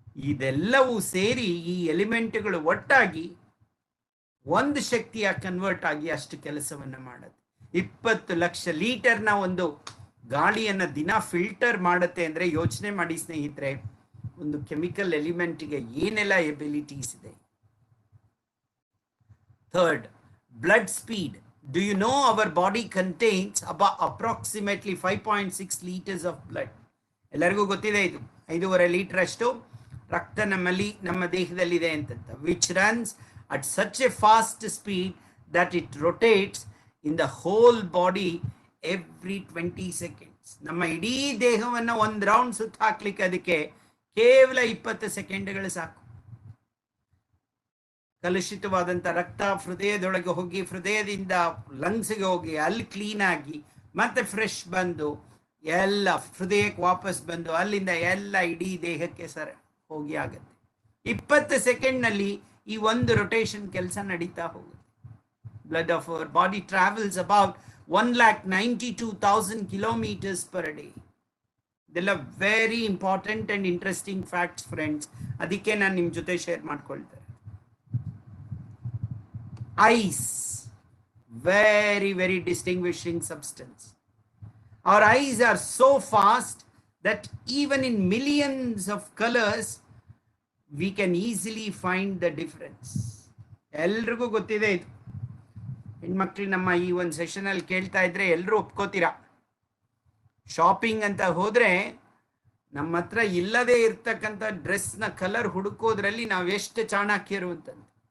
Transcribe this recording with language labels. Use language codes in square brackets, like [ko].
[kn] ಇದೆಲ್ಲವೂ ಸೇರಿ ಈ ಎಲಿಮೆಂಟ್ಗಳು ಒಟ್ಟಾಗಿ ಒಂದು ಶಕ್ತಿಯ ಕನ್ವರ್ಟ್ ಆಗಿ ಅಷ್ಟು ಕೆಲಸವನ್ನ ಮಾಡುತ್ತೆ. 20 ಲಕ್ಷ ಲೀಟರ್ನ ಒಂದು ಗಾಳಿಯನ್ನ ದಿನ ಫಿಲ್ಟರ್ ಮಾಡುತ್ತೆ ಅಂದ್ರೆ ಯೋಚನೆ ಮಾಡಿ ಸ್ನೇಹಿತರೆ, ಒಂದು ಕೆಮಿಕಲ್ ಎಲಿಮೆಂಟ್ಗೆ ಏನೆಲ್ಲ ಎಬಿಲಿಟೀಸ್ ಇದೆ. [en] Third, blood speed. Do you know our body contains about approximately 5.6 liters of blood? [kn] ಎಲ್ಲರಿಗೂ ಗೊತ್ತಿದೆ ಇದು. 5.5 ಲೀಟರ್ ಅಷ್ಟು ರಕ್ತ ನಮ್ಮ ದೇಹದಲ್ಲಿದೆ ಅಂತ, [en] which runs at such a fast speed that it rotates in the whole body every 20 seconds. [kn] ನಮ್ಮ ಇಡೀ ದೇಹವನ್ನ ಒಂದು ರೌಂಡ್ ಸುತ್ತ ಹಾಕ್ಲಿಕ್ಕೆ ಅದಕ್ಕೆ ಕೇವಲ 20 ಸೆಕೆಂಡ್ಗಳು ಸಾಕು. ಕಲುಷಿತವಾದಂಥ ರಕ್ತ ಹೃದಯದೊಳಗೆ ಹೋಗಿ, ಹೃದಯದಿಂದ ಲಂಗ್ಸ್ಗೆ ಹೋಗಿ, ಅಲ್ಲಿ ಕ್ಲೀನ್ ಆಗಿ ಮತ್ತೆ ಫ್ರೆಶ್ ಬಂದು ಎಲ್ಲ ಹೃದಯಕ್ಕೆ ವಾಪಸ್ ಬಂದು ಅಲ್ಲಿಂದ ಎಲ್ಲ ಇಡೀ ದೇಹಕ್ಕೆ ಹೋಗಿ ಆಗುತ್ತೆ. 20 ಸೆಕೆಂಡ್ನಲ್ಲಿ ಈ ಒಂದು ರೊಟೇಷನ್ ಕೆಲಸ ನಡೀತಾ ಹೋಗುತ್ತೆ. [en] Blood of our body travels about 1,92,000 kilometers per day. ಇದೆಲ್ಲ very important and interesting facts friends. [kn] ಅದಕ್ಕೆ ನಾನು ನಿಮ್ಮ ಜೊತೆ share ಮಾಡ್ಕೊಳ್ತೇನೆ. [en] Ice, very distinguishing substance. Our eyes are so fast that even in millions of colors we can easily find the difference. [kn] ಎಲ್ರಿಗೂ ಗೊತ್ತಿದೆ ಇದು. ಹೆಣ್ಮಕ್ಳು ನಮ್ಮ ಈ ಒಂದು ಸೆಷನ್ ಅಲ್ಲಿ ಕೇಳ್ತಾ ಇದ್ರೆ ಎಲ್ಲರೂ ಒಪ್ಕೋತೀರಾ. ಶಾಪಿಂಗ್ ಅಂತ ಹೋದ್ರೆ ನಮ್ಮ ಹತ್ರ ಇಲ್ಲದೆ ಇರ್ತಕ್ಕಂಥ ಡ್ರೆಸ್ನ ಕಲರ್ ಹುಡುಕೋದ್ರಲ್ಲಿ ನಾವೆಷ್ಟು ಚಾಣಾಕ್ಯರು ಅಂತಂದು.